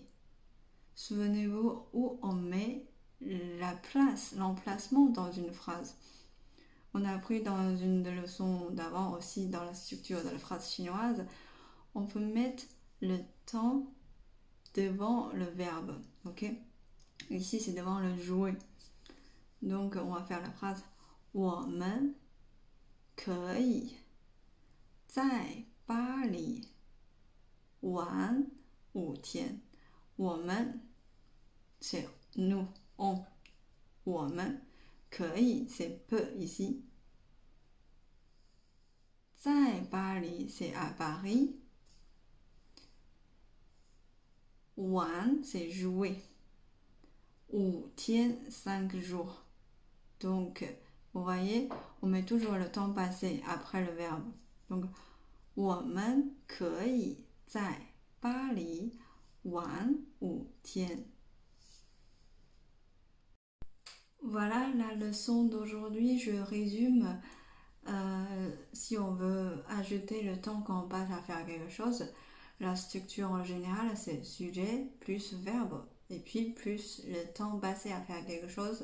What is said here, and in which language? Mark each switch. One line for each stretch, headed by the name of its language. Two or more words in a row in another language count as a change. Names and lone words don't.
French: Souvenez-vous où on met la place, l'emplacement dans une phrase. On a appris dans une des leçons d'avant aussi dans la structure de la phrase chinoise, on peut mettre le temps devant le verbe. Ok? Ici, c'est devant le jouet. Donc, on va faire la phrase
Chinese: 我们可以在巴黎玩5天.
French: 我们 c'est nous, on.
Chinese: 我们可以
French: c'est peut ici.
Chinese: 在巴黎
French: c'est à Paris. 玩 c'est jouer. 5天 5 jours. Donc, vous voyez, on met toujours le temps passé après le verbe. Donc,
Chinese: 我们可以在巴黎玩5天.
French: Voilà la leçon d'aujourd'hui, je résume. Si on veut ajouter le temps qu'on passe à faire quelque chose, la structure en général c'est sujet plus verbe et puis plus le temps passé à faire quelque chose.